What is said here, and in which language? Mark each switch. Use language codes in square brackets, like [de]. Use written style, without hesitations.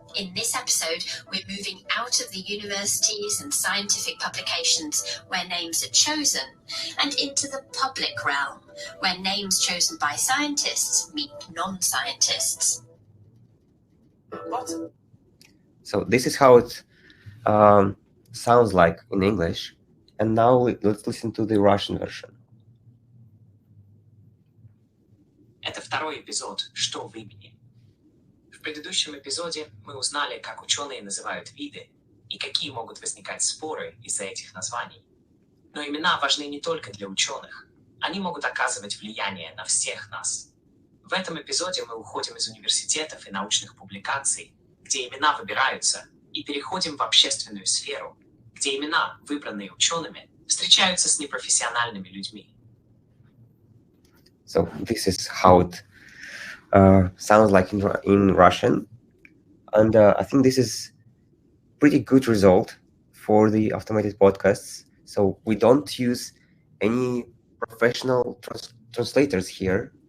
[en] In this episode, we're moving out of the universities and scientific publications where names are chosen and into the public realm where names chosen by scientists meet non-scientists. So this is how it sounds like in English. And now let's listen to the Russian version. [ru] Это второй эпизод «Что в имени?». В предыдущем эпизоде мы узнали, как ученые называют виды и какие могут возникать споры из-за этих названий. Но имена важны не только для ученых, они могут оказывать влияние на всех нас. В этом эпизоде мы уходим из университетов и научных публикаций, где имена выбираются, и переходим в общественную сферу, где имена, выбранные учеными, встречаются с непрофессиональными людьми. [en] So this is how it sounds like in Russian, and I think this is pretty good result for the automated podcasts. So we don't use any professional translators here.